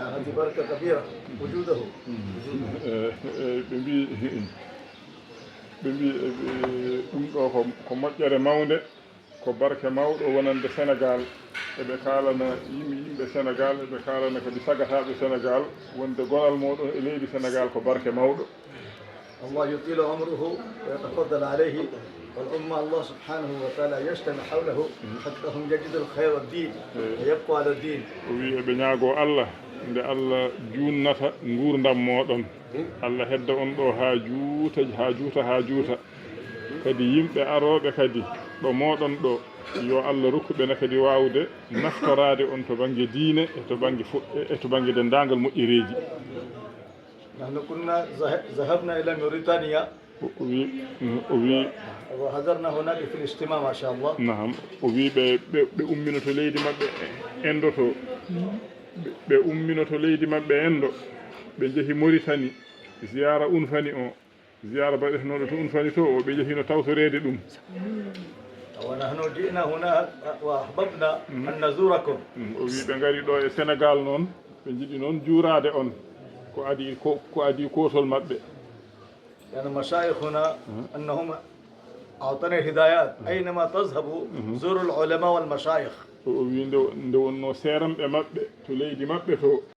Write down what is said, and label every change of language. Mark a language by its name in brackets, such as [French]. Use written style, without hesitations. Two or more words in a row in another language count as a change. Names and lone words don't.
[Arabic] بركة كبيرة وجوده [Fula] ɓe mbi ɗum ɗo ko moƴƴere mawde ko barke mawɗo wonande Sénégal eɓe kalana yimɓe Sénégal eɓe kalana kadi sagataɓe Sénégal wonde gonal moɗon e leydi Sénégal ko barke mawɗo [Arabic] الله يطيل عمره ويتفضل عليه والأمة الله سبحانه وتعالى يجتمع حوله حتى هم يجدوا الخير والدين ويبقوا على الدين [Fula] wi eɓe ñaago Allah nde Allah junnata gurdam moɗon Allah hedda on ɗo ha juuta kadi yimɓe aroɓe kadi ɗo moɗon ɗo yo Allah rokkuɓene kadi wawde naftorade on to banggue diine e to banggue dendagal moƴƴereji [Arabic] نحن كنا ذهبنا إلى موريتانيا وحضرنا هناك في الاجتماع ما شاء الله [Fula] نعم وي ɓe umminoto leydi maɓɓe endoto ɓe umminoto leydi maɓɓe endo ɓe jeehi Mauritanie ziyara unfani o ziyara baɗetenoɗo to unfani to o ɓe jeehino tawtorede ɗum [Arabic] ونحن جئنا هنا وأحببنا أن نزوركم [Fula] o wi ɓe ngari ɗo e Sénégal noon ɓe jiiɗi noon juurade on ko adi kotol maɓɓe [Arabic] يعني مشايخنا أنهم أعطنا الهدايات أينما تذهبوا زوروا العلماء والمشايخ [Fula] o wi nde wonno seeramɓe maɓɓe to leydi maɓɓe to